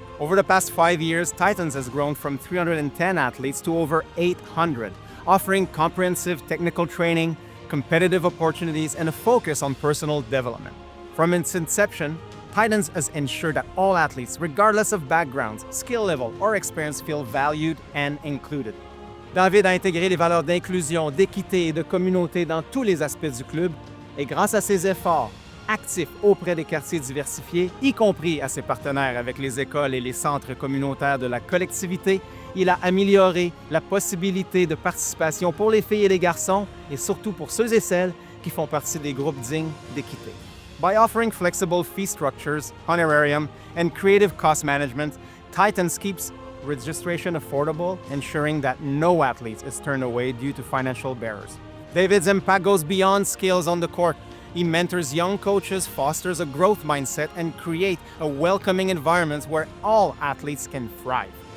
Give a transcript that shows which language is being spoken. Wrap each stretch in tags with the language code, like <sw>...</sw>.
<en>Over the past 5 years, Titans has grown from 310 athletes to over 800, offering comprehensive technical training, competitive opportunities, and a focus on personal development. From its inception, Titans has ensured that all athletes, regardless of backgrounds, skill level, or experience, feel valued and included.</en> <fr>David a intégré les valeurs d'inclusion, d'équité et de communauté dans tous les aspects du club, et grâce à ses efforts, actif auprès des quartiers diversifiés, y compris à ses partenaires avec les écoles et les centres communautaires de la collectivité, il a amélioré la possibilité de participation pour les filles et les garçons, et surtout pour ceux et celles qui font partie des groupes dignes d'équité.</fr> <en>By offering flexible fee structures, honorarium, and creative cost management, Titans keeps registration affordable, ensuring that no athlete is turned away due to financial barriers. David's impact goes beyond skills on the court. He mentors young coaches, fosters a growth mindset, and creates a welcoming environment where all athletes can thrive.</en>